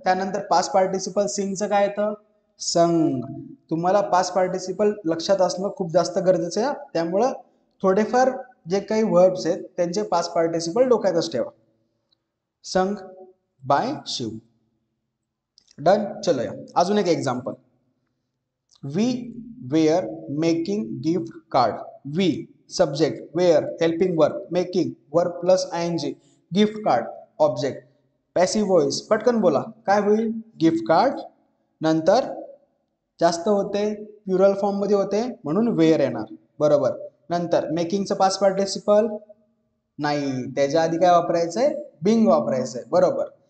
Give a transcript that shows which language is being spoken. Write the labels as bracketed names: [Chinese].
[Marathi] त्यानंतर past participle सिंगचं काय येतं, संग. तुम्हाला पास्ट पार्टिसिपल लक्षात असणं खूप जास्त गरजेचं आहे, त्यामुळं थोडेफार जे काही वर्ब्स आहेत त्यांचे पास्ट पार्टिसिपल डोक्यातच ठेवा. [English] Sung by Shiv. Done. [Marathi] चलो या अजून एक example. [English] We were making gift card. [Marathi] We subject, wear helping verb, making verb plus आयएनजी, gift card object. Passive voice पटकन बोला, काय होईल, गिफ्ट कार्ड. नंतर जास्त होते, प्युरल फॉर्म मध्ये होते म्हणून वेअर येणार, बरोबर. नंतर मेकिंगचं पास्ट पार्टिसिपल नाही, त्याच्या आधी काय वापरायचंय, बिंग वापरायचंय, बरोबर.